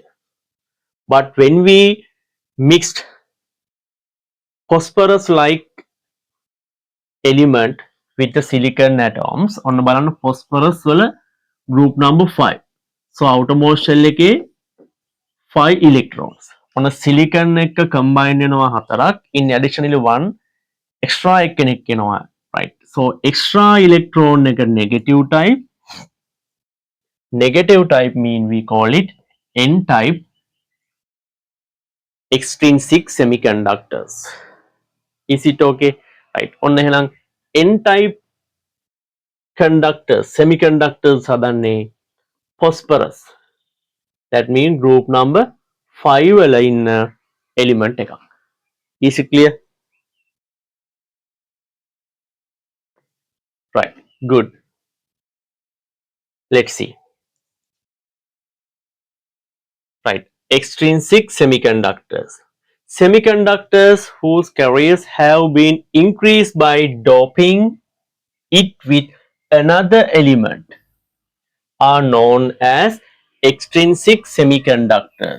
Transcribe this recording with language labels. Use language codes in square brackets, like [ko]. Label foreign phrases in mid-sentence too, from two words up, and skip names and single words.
[en] But when we mixed phosphorus like element with the silicon atoms, on the balance phosphorus wala group number 5. So outermost shell එකේ 5 electrons. On a silicon එක combined [si] වෙනවා 4ක්. [en] In additionally one extra [si] එකෙනෙක් එනවා. [en] Right. So extra electron එක negative type. Negative type mean we call it N type extrinsic semiconductors. Is it okay? Right. [si] ඔන්න එහෙනම් [en] N type conductors, semiconductors හදන්නේ phosphorus. That means group number 5 [si] වල ඉන්න [en] element එකක්. Is it clear? Right. Good. Let's see. Right. Extrinsic semiconductors. Semiconductors whose carriers have been increased by doping it with another element are known as extrinsic semiconductors.